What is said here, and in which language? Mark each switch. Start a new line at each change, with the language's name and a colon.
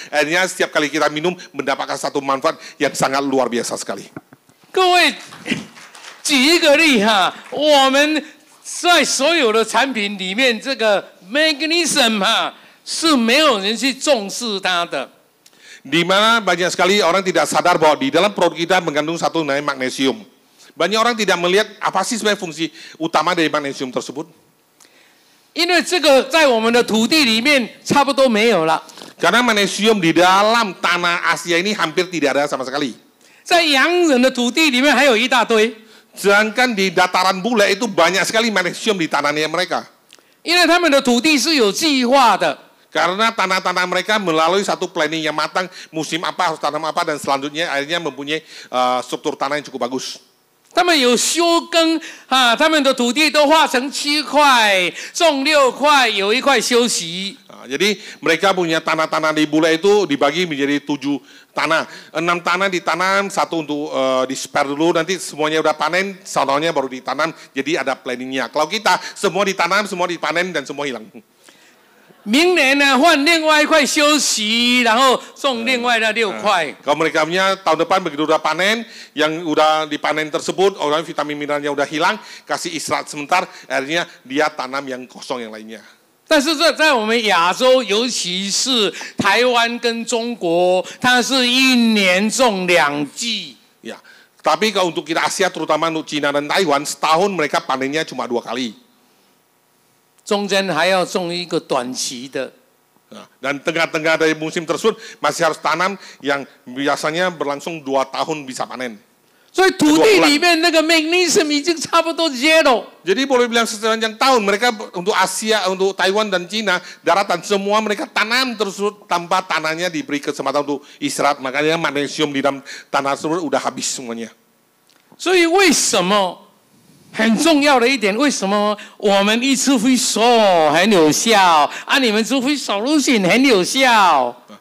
Indonesian: Akhirnya setiap kali kita minum mendapatkan satu manfaat yang sangat luar biasa sekali.
Chinese: 各位，举一个例哈，我们在所有的产品里面，这个 magnesium 哈是没有人去重视它的。
Indonesian: Di mana banyak sekali orang tidak sadar bahwa di dalam produk kita mengandung satu namanya magnesium. Banyak orang tidak melihat apa sih sebenarnya fungsi utama dari magnesium tersebut.
Chinese: 因为这个在我们的土地里面差不多没有了。
Indonesian: Karena magnesium di dalam tanah Asia ini hampir tidak ada sama sekali.
Chinese: 在洋人的土地里面还有一大堆。
Indonesian: Sedangkan di dataran bule itu banyak sekali magnesium di tanahnya mereka.
Chinese: 因为他们的土地是有计划的。
Indonesian: Karena tanah-tanah mereka melalui satu planning yang matang, musim apa harus tanam apa, dan selanjutnya akhirnya mempunyai struktur tanah yang cukup bagus.
Chinese: 他们有休耕啊，他们的土地都划成7块，种6块，有1块休息。
Indonesian: Jadi mereka punya tanah-tanah di bule itu dibagi menjadi 7 tanah. 6 tanah ditanam, 1 untuk di spare dulu, nanti semuanya udah panen, sononya baru ditanam, jadi ada planningnya. Kalau kita semua ditanam, semua dipanen, dan semua hilang.
Chinese: 明年呢换另外1块休息，然后种另外的6块。
Indonesian: Kalau mereka punya tahun depan begitu udah panen, yang udah dipanen tersebut, orang vitamin mineralnya udah hilang, kasih istirahat sebentar, akhirnya dia tanam yang kosong yang lainnya.
Chinese: 但是在我们亚洲，尤其是台湾跟中国，它是1年种2季。
Indonesian: Ya, tapi kalau untuk kita Asia, terutama untuk Cina dan Taiwan, setahun mereka panennya cuma 2 kali.
Chinese: 中间还要种一个短期的。
Indonesian: Dan tengah-tengah dari musim tersebut masih harus tanam yang biasanya berlangsung 2 tahun bisa panen.
Chinese: 所以土地里面那个 magnesium 已经差不多 zero。
Indonesian: Jadi boleh bilang sepanjang tahun mereka untuk Asia, untuk Taiwan dan Cina, daratan semua mereka tanam terus tanpa tanahnya diberi kesempatan untuk istirahat. Makanya magnesium di dalam tanah tersebut udah habis semuanya.
Chinese: 所以为什么？很重要的一点，为什么我们一吃Fixol很有效，你们吃Fixolution很有效？